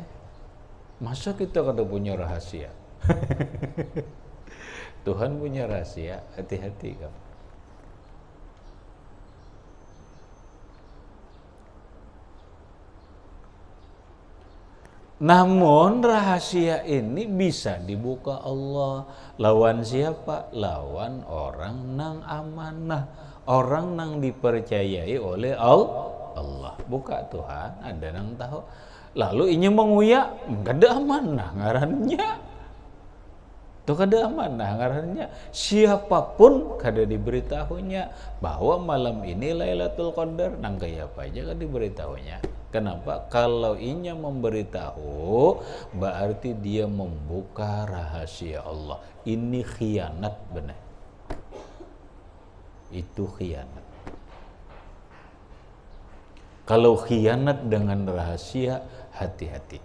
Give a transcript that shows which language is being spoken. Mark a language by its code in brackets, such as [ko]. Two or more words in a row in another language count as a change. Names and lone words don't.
[bjn] Masa kita kada punya rahasia? Tuhan punya rahasia, hati-hati kamu. [id] Namun rahasia ini bisa dibuka Allah. [bjn] Lawan siapa? Lawan orang nang amanah, orang nang dipercayai oleh Allah. Buka Tuhan, ada nang tahu. Lalu ini menguyak, enggak ada amanah ngarannya. Tuh kada amanah ngarannya. Siapapun kada diberitahunya bahwa malam ini Lailatul Qadar, nang kaya apa aja kada diberitahunya. [id] Kenapa? Kalau inya memberitahu, berarti dia membuka rahasia Allah. Ini khianat benar. Itu khianat. Kalau khianat dengan rahasia, hati-hati.